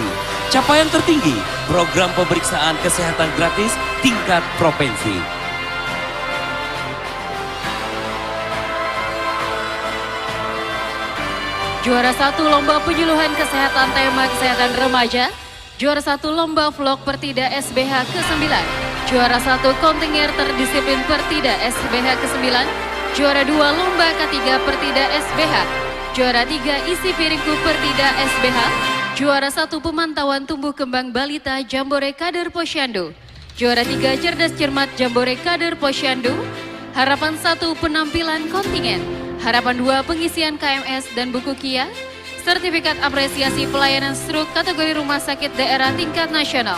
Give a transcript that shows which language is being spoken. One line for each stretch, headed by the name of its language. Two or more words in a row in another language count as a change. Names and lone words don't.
Indonesian: Capaian tertinggi program pemeriksaan kesehatan gratis tingkat provinsi. Juara 1 Lomba Penyuluhan Kesehatan Tema Kesehatan Remaja. Juara 1 Lomba Vlog Pertida SBH ke-9. Juara 1 Kontingen Terdisiplin Pertida SBH ke-9. Juara 2 Lomba K3 Pertida SBH. Juara 3 Isi Piringku Pertida SBH. Juara 1 Pemantauan Tumbuh Kembang Balita Jambore Kader Posyandu. Juara 3 Cerdas Cermat Jambore Kader Posyandu. Harapan 1 Penampilan Kontingen. Harapan 2 Pengisian KMS dan buku KIA. Sertifikat Apresiasi Pelayanan Struk kategori Rumah Sakit Daerah Tingkat Nasional.